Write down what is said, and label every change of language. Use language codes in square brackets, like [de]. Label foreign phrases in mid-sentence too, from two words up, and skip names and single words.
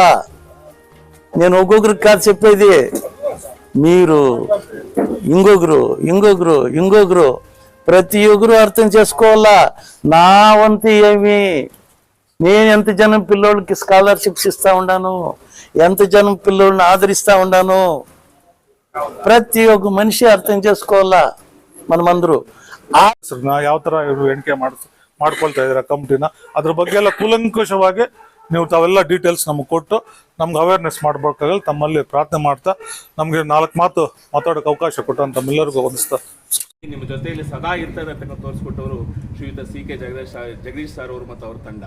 [te] నేను ఒక్కొక్కరికి కాదు చెప్పేది, మీరు ఇంకొకరు ప్రతి ఒక్కరు అర్థం చేసుకోవాలా. నా వంతు ఏమి, నేను ఎంత జనం పిల్లోళ్ళకి స్కాలర్షిప్స్ ఇస్తా ఉన్నాను, ఎంత జనం పిల్లోళ్ళని ఆదరిస్తా ఉన్నాను, [kn] ಪ್ರತಿ ಒಬ್ಬ ಮನುಷ್ಯ ಅರ್ಥ చేసుకోవాలా. [te] మనమందరూ [kn] ಯಾವ ತರ ಇವರು ಎಣಿಕೆ ಮಾಡ್ಕೊಳ್ತಾ ಇದಾರೆ ಕಮಿಟಿನ, ಅದ್ರ ಬಗ್ಗೆ ಎಲ್ಲ ಕೂಲಂಕಷವಾಗಿ ನೀವು ತಾವೆಲ್ಲ ಡೀಟೇಲ್ಸ್ ನಮ್ಗೆ ಕೊಟ್ಟು ನಮ್ಗೆ ಅವೇರ್ನೆಸ್ ಮಾಡ್ಬೇಕಾಗಲ್ಲ ತಮ್ಮಲ್ಲಿ ಪ್ರಾರ್ಥನೆ ಮಾಡ್ತಾ ನಮ್ಗೆ 4 ಮಾತು ಮಾತಾಡೋಕೆ ಅವಕಾಶ ಕೊಟ್ಟು ತಮ್ಮೆಲ್ಲರಿಗೂ ವಂದಿಸ್ತಾ ನಿಮ್ಮ ಜೊತೆಯಲ್ಲಿ ಸದಾ ಇರ್ತಾರೆ ಅಂತ ತೋರಿಸ್ಕೊಟ್ಟವರು ಶ್ರೀಯುತ CK ಜಗದೀಶ್ ಸರ್ ಅವರು ಮತ್ತು ಅವ್ರ ತಂಡ.